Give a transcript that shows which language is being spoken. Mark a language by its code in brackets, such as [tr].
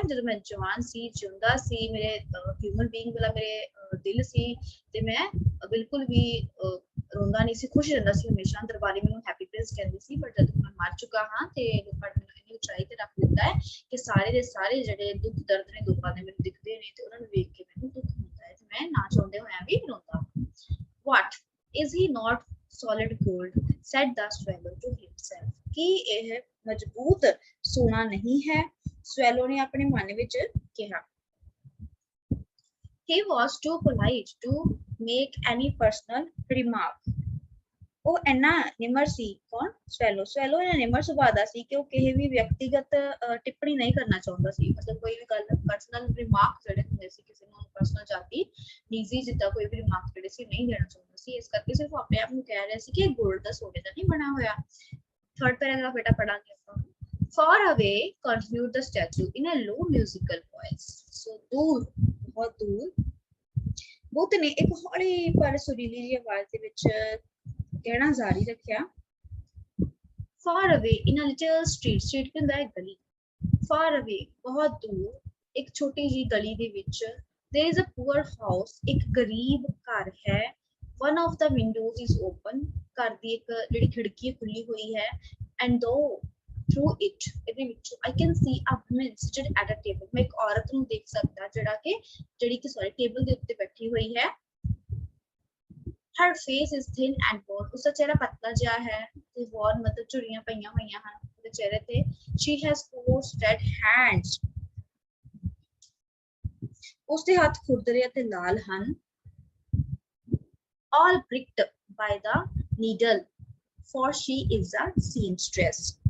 [pa] ਜਦੋਂ ਮੈਂ ਜਵਾਨ ਸੀ, ਜਿਉਂਦਾ ਸੀ, ਮੇਰੇ ਹਿਊਮਨ ਬੀਇੰਗ ਵਾਲਾ ਮੇਰੇ ਦਿਲ ਸੀ, ਤੇ ਮੈਂ ਬਿਲਕੁਲ ਵੀ ਰੋਂਦਾ ਨਹੀਂ ਸੀ, ਖੁਸ਼ ਰਹਿੰਦਾ ਸੀ ਹਮੇਸ਼ਾ। ਦਰਬਾਰੀ ਮੈਨੂੰ ਹੈਪੀ ਪ੍ਰਿੰਸ ਕਹਿੰਦੀ ਸੀ, ਪਰ ਜਦੋਂ ਮੈਂ ਮਰ ਚੁੱਕਾ ਹਾਂ ਤੇ ਲੋਕਾਂ ਨੇ ਮੈਨੂੰ ਇੰਨੀ ਉਚਾਈ ਤੇ ਰੱਖ ਦਿੱਤਾ ਹੈ ਕਿ ਸਾਰੇ ਦੇ ਸਾਰੇ ਜਿਹੜੇ ਦੁੱਖ ਦਰਦ ਨੇ ਲੋਕਾਂ ਦੇ ਮੈਨੂੰ ਦਿਖਦੇ ਨੇ, ਤੇ ਉਹਨਾਂ ਨੂੰ ਵੇਖ ਕੇ ਮੈਨੂੰ ਦੁੱਖ ਹੁੰਦਾ ਹੈ ਤੇ ਮੈਂ ਨਾ ਚਾਹੁੰਦੇ ਹੋਇਆ ਵੀ ਰੋਂਦਾ। [en] What is he not solid gold, said the swallow to himself. [pa] ਕੀ ਇਹ ਮਜ਼ਬੂਤ ਸੋਨਾ ਨਹੀਂ ਹੈ? ਸਵੈਲੋ ਨੇ ਆਪਣੇ ਮਨ ਵਿੱਚ ਕਿਹਾ। [en] He was too polite to make any personal remark. [pa] ਉਹ ਇੰਨਾ ਨਿਮਰ ਸੀ। ਕੌਣ? ਸਵੈਲੋ। ਸਵੈਲੋ ਇਹਨਾਂ ਨਿਮਰ ਸੁਭਾਅ ਦਾ ਸੀ ਕਿ ਉਹ ਕਿਸੇ ਵੀ ਵਿਅਕਤੀਗਤ ਟਿੱਪਣੀ ਨਹੀਂ ਕਰਨਾ ਚਾਹੁੰਦਾ ਸੀ। ਮਤਲਬ ਕੋਈ ਵੀ ਗੱਲ, ਪਰਸਨਲ ਰਿਮਾਰਕ ਜਿਹੜੇ ਹੁੰਦੇ ਸੀ, ਕਿਸੇ ਨੂੰ ਪਰਸਨਲ ਜਾਤੀ ਨਿੱਜੀ ਜਿੱਦਾਂ ਕੋਈ ਵੀ ਰਿਮਾਰਕ ਜਿਹੜੇ ਸੀ ਨਹੀਂ ਦੇਣਾ ਚਾਹੁੰਦਾ ਸੀ। ਇਸ ਕਰਕੇ ਸਿਰਫ ਆਪਣੇ ਆਪ ਨੂੰ ਕਹਿ ਰਿਹਾ ਸੀ ਕਿ ਗੋਲਡ ਦਾ ਸੋਨੇ ਦਾ ਨਹੀਂ ਬਣਾ ਹੋਇਆ। ਥਰਡ ਪੈਰਾਗ੍ਰਾਫ ਬੇਟਾ ਪੜਾਂਗੇ ਆਪਾਂ। [en] Far away, continued the statue in a low musical voice. [pa] So ਦੂਰ, ਬਹੁਤ ਦੂਰ, ਬੁੱਧ ਨੇ ਇੱਕ ਹੌਲੀ ਪਰ ਸੁਰੀਲੀ ਜਿਹੀ ਆਵਾਜ਼ ਦੇ ਵਿੱਚ ਕਹਿਣਾ ਜਾਰੀ ਰੱਖਿਆ। [en] Far away in a little street, street [pa] ਕੀ ਹੁੰਦਾ ਹੈ? ਗਲੀ। [en] Far away, [pa] ਬਹੁਤ ਦੂਰ, ਇੱਕ ਛੋਟੀ ਜਿਹੀ ਗਲੀ ਦੇ ਵਿੱਚ [en] there is a poor house, [pa] ਇੱਕ ਗਰੀਬ ਘਰ ਹੈ। [en] One of the windows is open, [pa] ਘਰ ਦੀ ਇੱਕ ਜਿਹੜੀ ਖਿੜਕੀ ਖੁੱਲੀ ਹੋਈ ਹੈ। [en] And though through it, [pa] ਇਹਦੇ ਵਿੱਚ [en] I can see a woman seated at a table, [pa] ਮੈਂ ਇੱਕ ਔਰਤ ਨੂੰ ਦੇਖ ਸਕਦਾ ਜਿਹੜੀ ਕਿ ਸੌਰੀ ਟੇਬਲ ਦੇ ਉੱਤੇ ਬੈਠੀ ਹੋਈ ਹੈ। [en] Her face is thin and worn, [pa] ਉਸਦਾ ਚਿਹਰਾ ਪਤਲਾ ਜਿਹਾ ਹੈ ਤੇ worn ਮਤਲਬ ਝੁਰੀਆਂ ਪਈਆਂ ਹੋਈਆਂ ਹਨ ਉਹਦੇ ਚਿਹਰੇ ਤੇ। [en] She has 4 red hands, [pa] ਉਸਦੇ ਹੱਥ ਖੁਰਦਰੇ ਅਤੇ ਲਾਲ ਹਨ। [en] All pricked by the needle, for she is a seamstress.